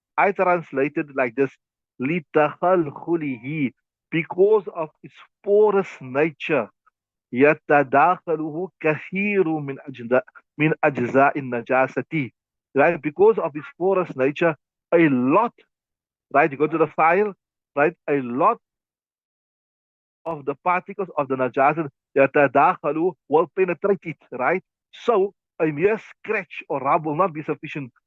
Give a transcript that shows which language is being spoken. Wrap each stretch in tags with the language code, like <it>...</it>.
<en>I translated like this, لتخلخله, because of its porous nature.</en> <ar>يتداخله كثير من أجزاء النجاسة, right?</ar> <en>Because of its porous nature, a lot, right? You go to the file, right? A lot of the particles of the najasat يتداخل will penetrate it, right? So a mere scratch or rub will not be sufficient.</en>